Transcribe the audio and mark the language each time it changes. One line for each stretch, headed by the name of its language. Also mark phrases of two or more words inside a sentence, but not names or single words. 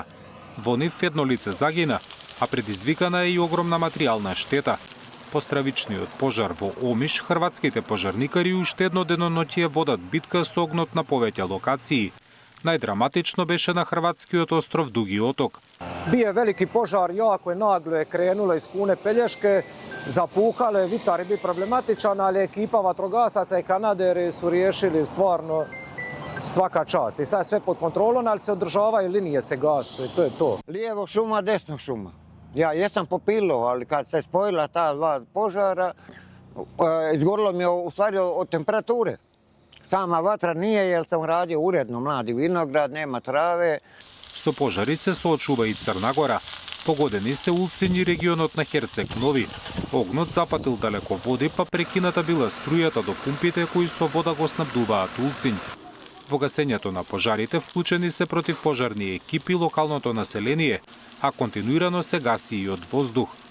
Macedonian: Во нив едно лице загина, а предизвикана е и огромна материјална штета. По стравичниот пожар во Омиш, хрватските пожарникари уште едно деноноќие водат битка со огнот на повеќе локации. Најдраматично беше на хрватскиот остров Дуги оток.
Croatian: Bio je veliki požar, jako je naglo je krenulo iz Kune Pelješke, zapuhalo je, vitar je bio problematičan, ali ekipa vatrogasaca i kanaderi su riješili stvarno svaka čast. I sad je sve pod kontrolom, ali se održavaju, linije se gasu i to je to. Lijevo šuma, desno šuma. Ja jesam popilo, ali kad se spojila ta dva požara, Izgorilo mi je u stvari od temperature. Sama vatra nije jer sam radio uredno, mladi vinograd, nema trave.
Macedonian: Со пожари се соочува и Црна Гора. Погодени се улцини регионот на Херцег Нови. Огнот зафатил далеко води, па прекината била струјата до пумпите кои со вода го снабдуваат улцин. Во гасењето на пожарите вклучени се противпожарни екипи локалното население, а континуирано се гаси и од воздух.